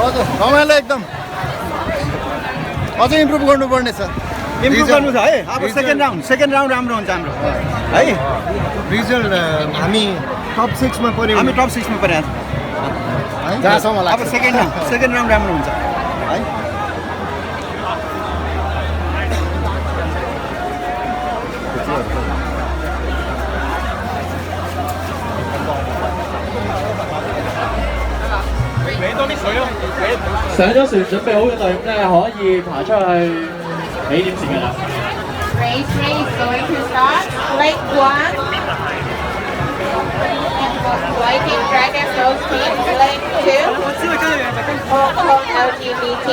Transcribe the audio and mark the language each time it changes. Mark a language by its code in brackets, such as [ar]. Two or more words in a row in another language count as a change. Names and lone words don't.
[ne] हजुर रमाइलो एकदम अझै इम्प्रुभ गर्नुपर्ने छ इम्प्रुभ गर्नु छ है अब [en] second round [ne] राम्रो हुन्छ हाम्रो है रिजल्ट हामी टप 6 मा पर्यौँ हामी टप 6 मा परेका छौँ जहाँसम्म अब [en] second round [ne] राम्रो हुन्छ है [yue] 上咗船準備好嘅隊伍咧，可以爬出去起點前㗎啦。 [en] Race going to start. Lake 1. Viking Dragon Rose Team. Lake 2. Hong Kong LGBT.